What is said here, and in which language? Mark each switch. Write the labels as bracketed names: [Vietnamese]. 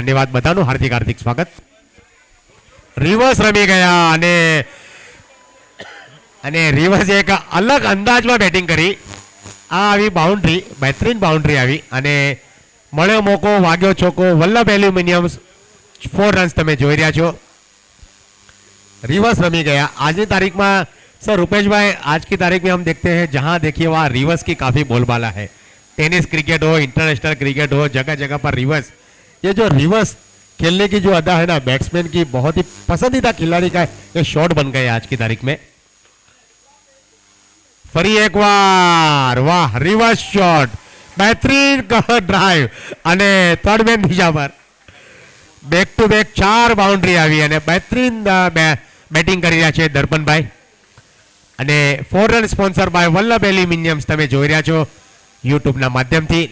[Gujarati] ધન્યવાદ બધાનું, હાર્દિક હાર્દિક સ્વાગત. રિવર્સ રમી ગયા અને રિવર્સે એક અલગ અંદાજમાં બેટિંગ કરી. આ આવી બાઉન્ડ્રી, બહેતરીન બાઉન્ડ્રી આવી અને મળ્યો મોકો, વાગ્યો ચોકો. વલ્લભ એલ્યુમિનિયમ્સ 4 રન્સ તમે જોઈ રહ્યા છો, रिवर्स रमी गया. [Hindi] आज की तारीख में सर रुपेश भाई, आज की तारीख में हम देखते हैं जहां देखिए वहां रिवर्स की काफ़ी बोलबाला है. टेनिस क्रिकेट हो, इंटरनेशनल क्रिकेट हो, जगह जगह पर रिवर्स. ये जो रिवर्स खेलने की जो अदा है ना बैट्समैन की, बहुत ही पसंदीदा खिलाड़ी का ये शॉट बन गए आज की तारीख में. [Gujarati] फरी एक बार वाह रिवर्स शॉट, बेहतरीन ड्राइव અને થર્ડ મેન બીજા પર બેક ટુ બેક 4 બાઉન્ડ્રી આવી અને બેહતરીન બેટિંગ કરી રહ્યા છે દર્પણભાઈ. અને 4 રન સ્પોન્સર બાય વલ્લભ એલ્યુમિનિયમ્સ તમે જોઈ રહ્યા છો યુટ્યુબના માધ્યમથી.